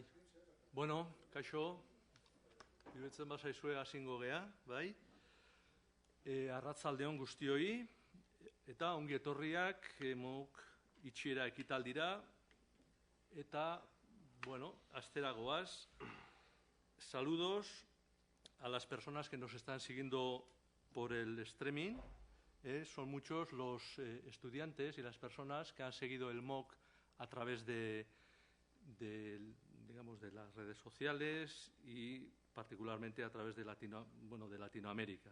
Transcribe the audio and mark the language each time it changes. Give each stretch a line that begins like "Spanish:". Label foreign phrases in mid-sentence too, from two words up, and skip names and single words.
Basque: Bueno, kaixo, iruditzen bazaizue hasingo gea, bai? Arratzaldeon guztioi, eta ongi etorriak MOOC itxiera ekitaldira, eta, bueno, astera goaz.
Spanish: Saludos a las personas que nos están siguiendo por el streaming. Son muchos los estudiantes y las personas que han seguido el MOOC a través de las redes sociales y particularmente a través de Latinoamérica.